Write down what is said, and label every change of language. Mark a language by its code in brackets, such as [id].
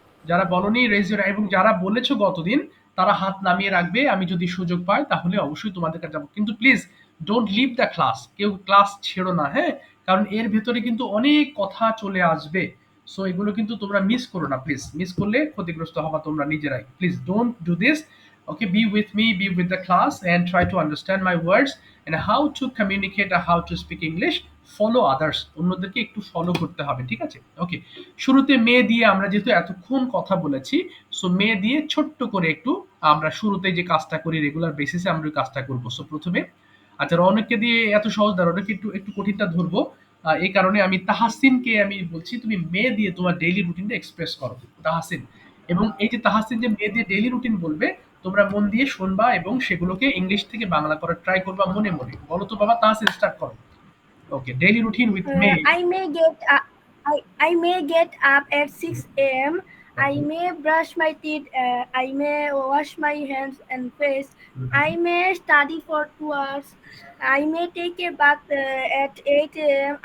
[bn] যারা বলনি [en] raise your, [bn] এবং যারা বলেছো গতদিন তারা হাত নামিয়ে রাখবে। আমি যদি সুযোগ পাই তাহলে অবশ্যই তোমাদের কাছে যাবো, কিন্তু [en] Please don't leave the class. [bn] কেউ ক্লাস ছেড়ো না, হ্যাঁ? কারণ এর ভেতরে কিন্তু অনেক কথা চলে আসবে। সো এগুলো কিন্তু তোমরা মিস করো না প্লিজ। মিস করলে ক্ষতিগ্রস্ত হবা তোমরা নিজেরাই। [en] Please don't do this. Okay, be with me, be with the class and try to understand my words and how to communicate or how to speak English. Follow others, [bn] অন্যদেরকে একটু follow করতে হবে, ঠিক আছে? ওকে, শুরুতে মে দিয়ে আমরা যেহেতু এতক্ষণ কথা বলেছি, সো মে দিয়ে ছোট্ট করে একটু আমরা শুরুতে যে কাজটা করি রেগুলার বেসিসে আমরা ওই কাজটা করবো। সো প্রথমে আচ্ছা রৌনককে দিয়ে এত সহজ না, রৌনককে একটু একটু কঠিনটা ধরবো। এই কারণে আমি তাহাসিনকে আমি বলছি তুমি মে দিয়ে তোমার ডেইলি রুটিনটা এক্সপ্রেস করো, তাহাসিন। এবং এই যে তাহাসিন যে মে দিয়ে ডেইলি রুটিন বলবে, তোমরা মন দিয়ে শুনবা এবং সেগুলোকে ইংলিশ থেকে বাংলা করার ট্রাই করবা মনে মনে। বলো তো বাবা, তাহাসিন স্টার্ট করো। [en] Okay, daily routine with May. I may get up at 6 a.m. I Okay. may brush my teeth. I may wash my hands and face. I Mhm. may study for 2 hours. I may take a bath at 8 a.m.